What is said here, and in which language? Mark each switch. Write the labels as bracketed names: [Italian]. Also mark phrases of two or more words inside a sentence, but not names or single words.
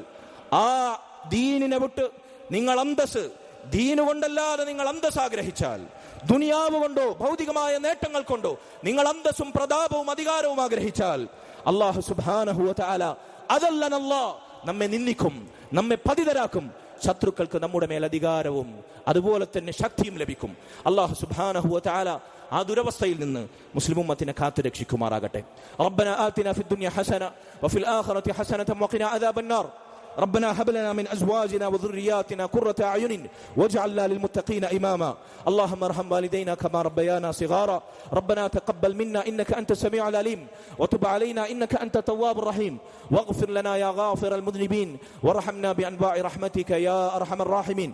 [Malayalam] ആ ദീനിനെ വിട്ട് നിങ്ങൾ അന്തസ്, ദീന് കൊണ്ടല്ലാതെ നിങ്ങൾ അന്തസ് ആഗ്രഹിച്ചാൽ, ദുനിയാവ് കൊണ്ടോ ഭൗതികമായ നേട്ടങ്ങൾ കൊണ്ടോ നിങ്ങൾ അന്തസ്സും പ്രതാപവും അധികാരവും ആഗ്രഹിച്ചാൽ, [Arabic] الله سبحانه وتعالى [Malayalam] അദല്ലനല്ലാഹ്, നമ്മെ നിന്ദിക്കും, നമ്മെ പതിതരാക്കും. ശത്രുക്കൾക്ക് നമ്മുടെ മേൽ അധികാരവും അതുപോലെ തന്നെ ശക്തിയും ലഭിക്കും. [Arabic] الله سبحانه وتعالى [Malayalam] ആ ദുരവസ്ഥയിൽ നിന്ന് മുസ്ലിം ഉമ്മത്തിനെ കാത്തു രക്ഷിക്കുമാറാകട്ടെ. [Arabic] ربنا آتنا في الدنيا حسنة وفي الآخرة حسنة وقنا عذاب النار. ربنا هب لنا من ازواجنا وذرياتنا قرة اعين واجعلنا للمتقين اماما. اللهم ارحم والدينا كما ربيانا صغارا. ربنا تقبل منا انك انت السميع العليم وتب علينا انك انت التواب الرحيم واغفر لنا يا غافر المذنبين وارحمنا بانواع رحمتك يا ارحم الراحمين.